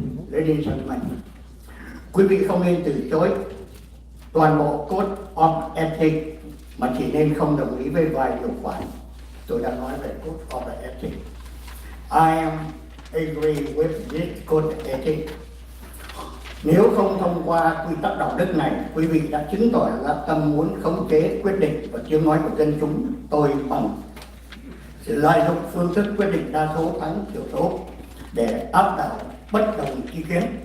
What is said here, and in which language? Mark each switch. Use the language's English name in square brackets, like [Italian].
[English] Ladies and gentlemen, [Vietnamese] quý vị không nên từ chối toàn bộ code of ethics mà chỉ nên không đồng ý với vài điều khoản. Tôi đã nói về code of ethics. [English] I am agree with this code of ethics. [Vietnamese] Nếu không thông qua quy tắc đạo đức này, quý vị đã chứng tỏ là tâm muốn khống chế quyết định và tiếng nói của dân chúng tôi bằng sự lợi dụng phương thức quyết định đa số thắng thiểu số để áp đảo bất đồng ý kiến.